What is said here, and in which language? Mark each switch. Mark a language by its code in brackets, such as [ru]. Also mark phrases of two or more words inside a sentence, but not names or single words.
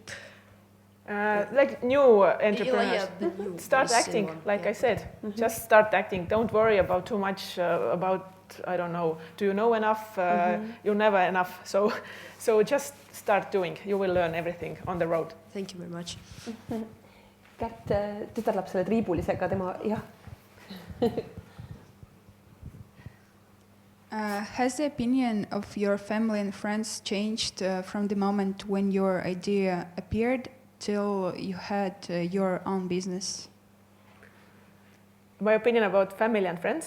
[en] Like new entrepreneurs, Yeah, the new start voice acting, one. like Yeah. I said. Just start acting. Don't worry about too much about, I don't know, do you know enough? You're never enough. So just start doing. You will learn everything on the road. Thank you very much. [et] Kärt, tütar läheb selle triibulisega, tema, jah. [en] Has the opinion of your family and friends changed from the moment when your idea appeared till you had your own business? My opinion about family and friends?